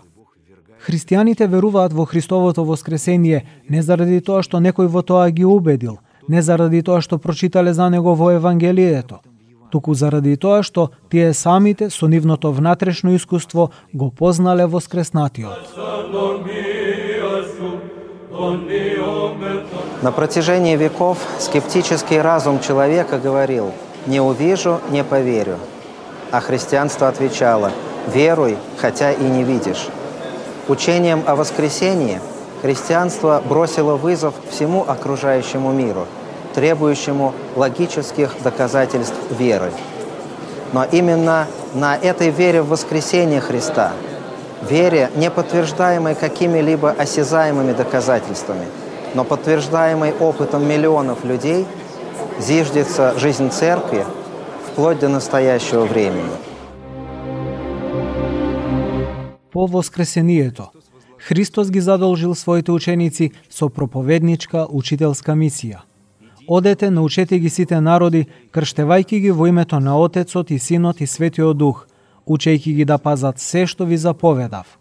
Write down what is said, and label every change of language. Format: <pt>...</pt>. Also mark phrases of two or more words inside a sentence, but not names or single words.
<mk>Христијаните веруваат во Христовото воскресение не заради тоа што некој во тоа ги убедил, не заради тоа што прочитале за него во Евангелието, туку заради тоа што тие самите со нивното внатрешно искуство го познале воскреснатиот.</mk> <ru>На протяжении веков скептический разум человека говорил: «Не увижу, не поверю». А христианство отвечало: «Веруй, хотя и не видишь». Учением о воскресении христианство бросило вызов всему окружающему миру, требующему логических доказательств веры. Но именно на этой вере в воскресение Христа, вере, не подтверждаемой какими-либо осязаемыми доказательствами, но подтверждаемой опытом миллионов людей, зиждется жизнь Церкви вплоть до настоящего времени.</ru> <mk>По воскресението, Христос ги задолжил своите ученици со проповедничка, учителска мисија. Одете, научете ги сите народи, крштевајќи ги во името на Отецот и Синот и Светиот Дух, учејќи ги да пазат се што ви заповедав.</mk>